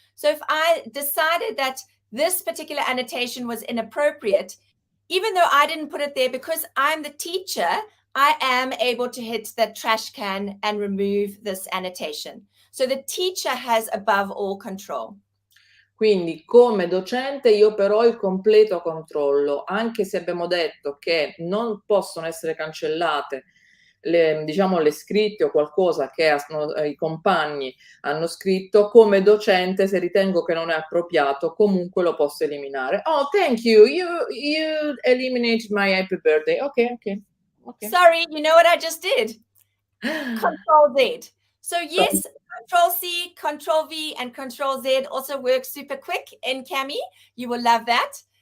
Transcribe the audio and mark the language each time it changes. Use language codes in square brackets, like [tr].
[en] So if I decided that this particular annotation was inappropriate, even though I didn't put it there, because I'm the teacher, I am able to hit that trash can and remove this annotation. So the teacher has above all control. [it] Quindi come docente io però ho il completo controllo, anche se abbiamo detto che non possono essere cancellate le scritte o qualcosa che i compagni hanno scritto, come docente se ritengo che non è appropriato comunque lo posso eliminare. [en] Oh, thank you, you eliminated my happy birthday. Okay. Sorry, you know what I just did? Control Z. So yes, Control C, Control V, and Control Z also work super quick in Cami. You will love that.